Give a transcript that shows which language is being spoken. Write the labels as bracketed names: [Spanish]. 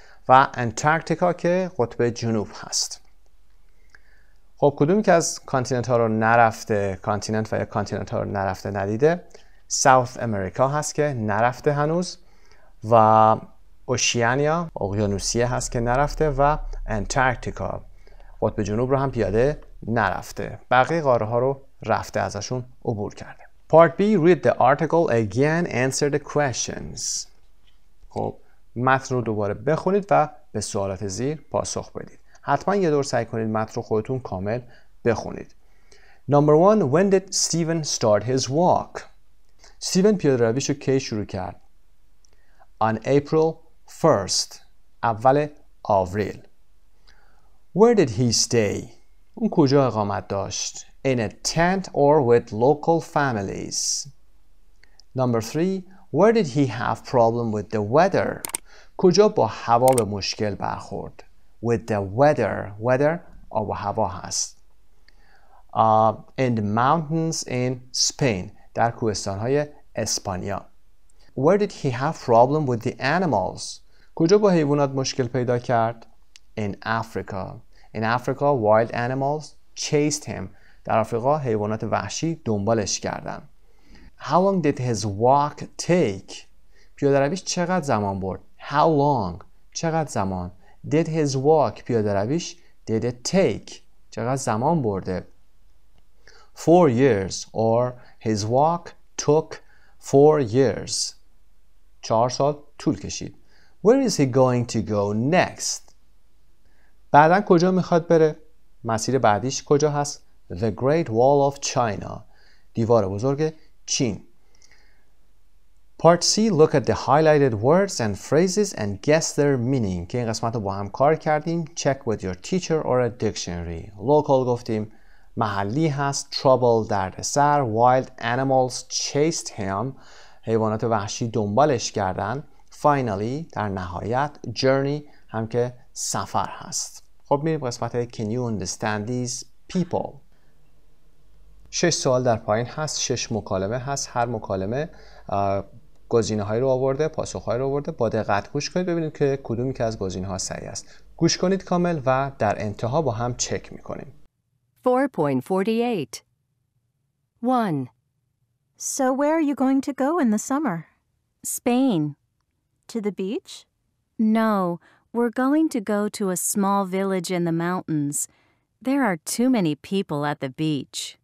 [Persian] و انتارکتیکا که قطب جنوب هست. خب کدومی که از کانتیننت ها رو نرفته، کانتیننت و یا کانتیننت ها رو نرفته ندیده؟ ساوث امریکا هست که نرفته هنوز و اوشیانیا اقیانوسیه هست که نرفته و انتارکتیکا قطب جنوب رو هم پیاده نرفته. بقیه قاره ها رو رفته، ازشون عبور کرده. [English] Part B, read the article again, answer the questions. [Persian] خب متن رو دوباره بخونید و به سوالات زیر پاسخ بدید. حتما یه دور سعی کنید متن رو خودتون کامل بخونید. [English] Number 1, when did Steven start his walk? [Persian] استیون پیاده رویش رو کی شروع کرد؟ [English] On April 1st. [Persian] اول آوریل. [English] Where did he stay? [Persian] اون کجا اقامت داشت؟ [English] In a tent or with local families. Number 3, where did he have problem with the weather? [Persian] کجا با هوا به مشکل برخورد؟ [English] With the weather. [Persian] Weather آب و هوا هست. [English] In the mountains in Spain. [Persian] در کوهستان‌های اسپانیا. [English] Where did he have problem with the animals? [Persian] کجا با حیوانات مشکل پیدا کرد؟ [English] In Africa. In Africa, wild animals chased him. [Persian] در آفریقا حیوانات وحشی دنبالش کردن. [English] How long did his walk take? [Persian] پیاده رویش چقدر زمان برد؟ [English] How long? [Persian] چقدر زمان؟ [English] Did his walk [Persian] پیاده رویش [English] did it take? [Persian] چقدر زمان برده؟ [English] 4 years or his walk took 4 years. [Persian] 4 سال طول کشید. [English] Where is he going to go next? [Persian] بعداً کجا میخواد بره؟ مسیر بعدیش کجا هست؟ The Great Wall of China. دیوار بزرگ چین. [English] Part C, look at the highlighted words and phrases and guess their meaning. [Persian] که این قسمت رو با هم کار کردیم. [English] Check with your teacher or a dictionary. [Persian] Local گفتیم محلی هست. Trouble دردسر. [English] Wild animals chased him. [Persian] حیوانات وحشی دنبالش کردن. Finally در نهایت journey هم که سفر هست. خب میریم قسمت [English] Can you understand these people? [Persian] 6 سوال در پایین هست. 6 مکالمه هست. هر مکالمه گزینه هایی رو آورده، پاسخ هایی رو آورده. با دقت گوش کنید ببینید که کدومی که از گزینه ها صحیح است. گوش کنید کامل و در انتها با هم چک میکنیم. 4.48 1. [English] So where are you going to go in the summer? Spain. To the beach? No, we're going to go to a small village in the mountains. There are too many people at the beach.